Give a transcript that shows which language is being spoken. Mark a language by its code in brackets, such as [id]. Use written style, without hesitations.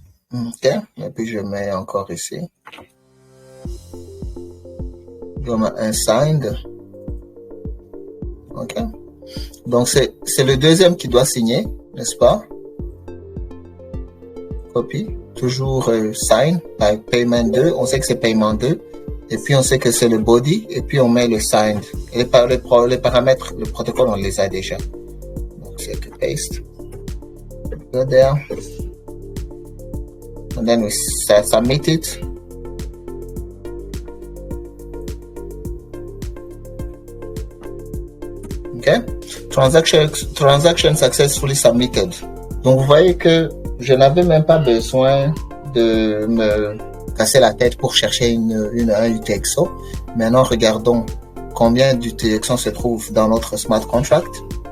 [fr] Ok, et puis je mets encore ici. Je mets unsigned. Ok. Donc c'est le deuxième qui doit signer, n'est-ce pas? [en] Copy. Toujours sign by payment 2. [fr] On sait que c'est paiement 2. Et puis on sait que c'est le body. Et puis on met le signed. Et les paramètres, le protocole, on les a déjà. Donc c'est que paste. [en] Go there. And then we submit it. OK? Transaction successfully submitted. [fr] Donc, vous voyez que je n'avais même pas besoin de me casser la tête pour chercher un UTXO. Maintenant, regardons combien d'UTXO se trouve dans notre smart contract.